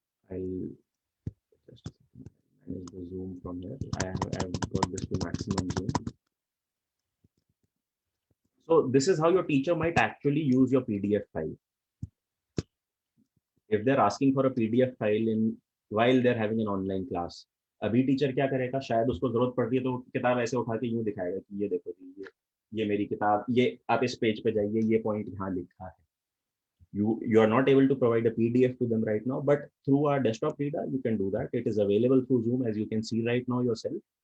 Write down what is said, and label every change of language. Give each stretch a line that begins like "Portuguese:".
English: I'll just manage the zoom from here. I've got this to maximum zoom. So this is how your teacher might actually use your PDF file. If they're asking for a PDF file in while they're having an online class,
Hindi: अभी teacher क्या करेगा, शायद उसको जरूरत पड़ती है तो किताब ऐसे उठा के यूं दिखाएगा कि ये देखो जी, ये मेरी किताब, ये आप इस पेज पे जाइए, ये पॉइंट यहाँ लिखा है.
English: You are not able to provide a PDF to them right now, but through our desktop reader you can do that. It is available through Zoom, as you can see right now yourself.